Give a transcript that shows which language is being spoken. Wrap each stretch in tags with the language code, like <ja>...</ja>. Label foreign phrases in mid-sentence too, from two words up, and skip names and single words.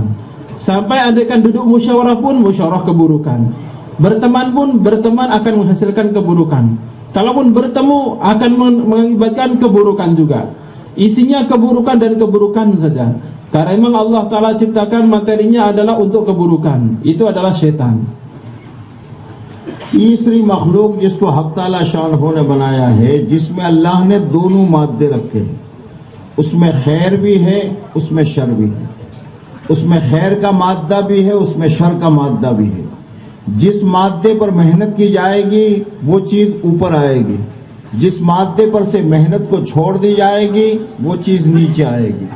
<id>Sampai andaikan duduk musyawarah pun, musyawarah keburukan. Berteman pun, berteman akan menghasilkan keburukan. Kalaupun bertemu akan mengakibatkan keburukan juga. Isinya keburukan dan keburukan saja. Karena memang</id> <ar>الله تعالى</ar> <id>ciptakan materinya adalah untuk keburukan. Itu adalah syaitan.</id> <hi>तीसरी मखलूक जिसको</hi> <ar>الحق تعالى شأنه</ar> <hi>ने बनाया है, जिसमें अल्लाह ने दोनों मादे रखे हैं, उसमें खैर भी है, उसमें शर भी है। उसमें खैर का मादा भी है, उसमें शर का मादा भी है। जिस मादे पर मेहनत की जाएगी वो चीज ऊपर आएगी, जिस मादे पर से मेहनत को छोड़ दी जाएगी वो चीज नीचे आएगी।</hi>